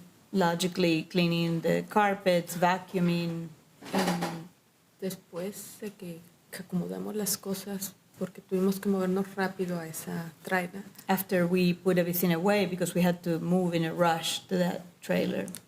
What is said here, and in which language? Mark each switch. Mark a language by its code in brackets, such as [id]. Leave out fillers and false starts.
[en] Logically cleaning the carpets, vacuuming. [es] después de que acomodamos las cosas, porque tuvimos que movernos rápido a esa trailer, [en] After we put everything away because we had to move in a rush to that trailer.